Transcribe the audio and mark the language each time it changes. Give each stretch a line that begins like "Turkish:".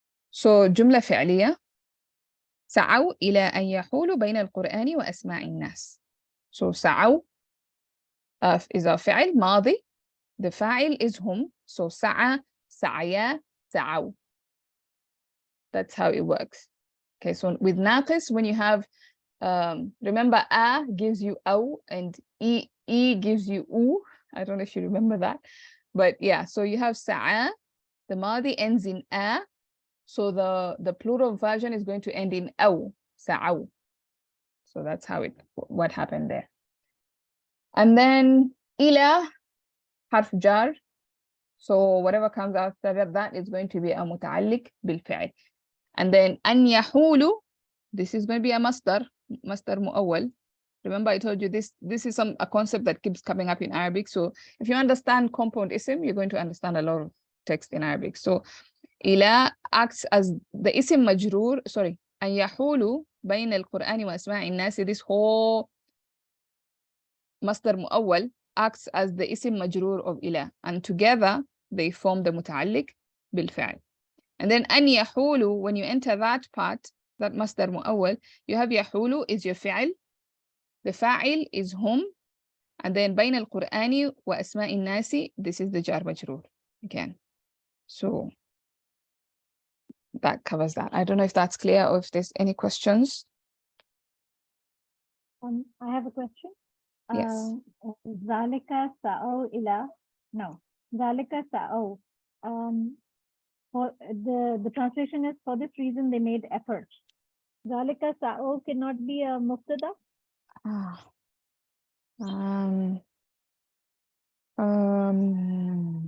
Arabic: So جملة فعلية سعوا إلى أن يحولوا بين القرآن وأسماع الناس.
English: So سعوا is our فعل ماضي. The فاعل is هم.
Arabic: So سعى, سعيا, سعوا.
English: That's how it works. Okay, so with ناقص, when you have, remember a gives you أو and e gives you u. I don't know if you remember that. But yeah, so you have سعى, the ماضي ends in a. So the plural version is going to end in أو, سعوا. So that's how what happened there. And then
Arabic: إلى حرف جار.
English: So whatever comes after that is going to be a متعلق بالفعل. And then
Arabic: أن يحولوا,
English: this is going to be a مصدر مؤول. Remember I told you this is a concept that keeps coming up in Arabic. So if you understand compound ism, you're going to understand a lot of text in Arabic. So إلى acts as the اسم مجرور, sorry,
Arabic: أن يحولوا بين القرآن وأسماع الناس,
English: this whole مصدر مؤول acts as the اسم مجرور of إلى, and together they form the متعلق بالفعل. And then أن يحولوا, when you enter that part, that مصدر مؤول, you have يحولوا is your فعل, the فاعل is هم, and then
Arabic: بين القرآن وأسماء الناس,
English: this is the جار مجرور again. So that covers that. I don't know if that's clear or if there's any questions. I have a question. Yes.
Arabic: ذلك سعوا إلى, no, ذلك سعوا.
English: For the translation is, for this reason they made effort. ذلك سعوا cannot be a mubtada.